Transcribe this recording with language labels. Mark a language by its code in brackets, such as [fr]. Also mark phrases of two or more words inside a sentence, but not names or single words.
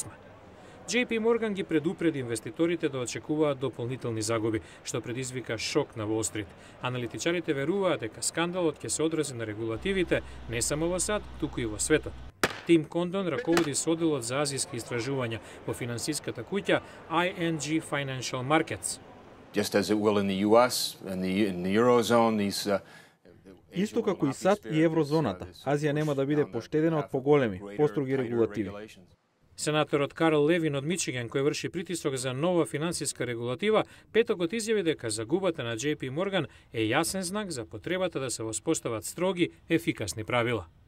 [mk] JP Morgan ги предупреди инвеститорите да очекуваат дополнителни загуби, што предизвика шок на Wall Street. Аналитичарите веруваат дека скандалот ќе се одрази на регулативите не само во САД, туку и во светот. Тим Кондон раководи со одделот за азиски истражувања во финансиската куќа ING Financial Markets. [en] Just as it will in the US and in the Eurozone, these [mk] Исто како и САД и еврозоната, Азија нема да биде поштедена од поголеми, построги регулативи. Сенаторот Карл Левин од Мичиген, кој врши притисок за нова финансиска регулатива, петокот изјави дека загубата на JP Morgan е јасен знак за потребата да се воспостават строги, ефикасни правила.